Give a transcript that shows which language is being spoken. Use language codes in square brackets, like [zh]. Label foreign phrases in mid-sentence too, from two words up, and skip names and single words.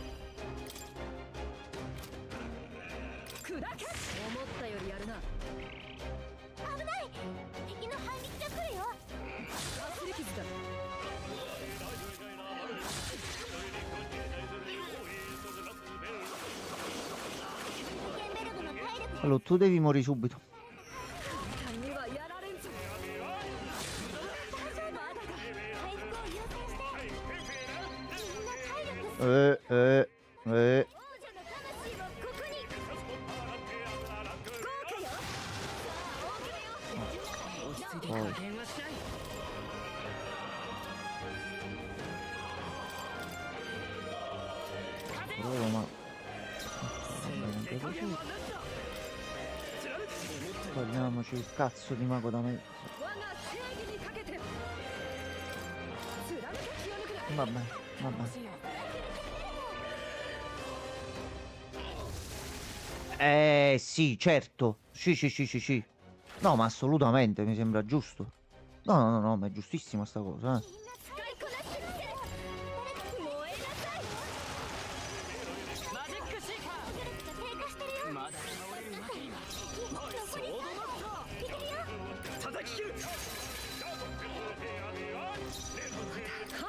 [ja] 砕け。思ったよりやるな。危ない敵の反撃が来るよかすり傷だ。ケンベルグの体力 [it] Allora, tu devi morire subito. [ja] 簡単にはやられんぞ。大丈夫まだだ回復を優先してみんな体力 [it] Eh. [ja] 王者の魂はここに豪華よさあ大きめよ落ち着いて加減はしない。 [it] Però, ma... [ja] 手加減はなしだ。 [it] Togliamoci il cazzo di mago da me. [ja] 我が正義にかけて。貫け気を抜くな。 [it] Vabbè, vabbè. Sì, certo. Sì, sì, sì, sì, sì. No, ma assolutamente, mi sembra giusto. No, no, no, no, ma è giustissima sta cosa, eh. [ja] みんな使いこなしてみせる燃えなさいマジックシーカ出力が低下してるよー。まだ倒れるわけには。残り3度いけるよ叩き切る。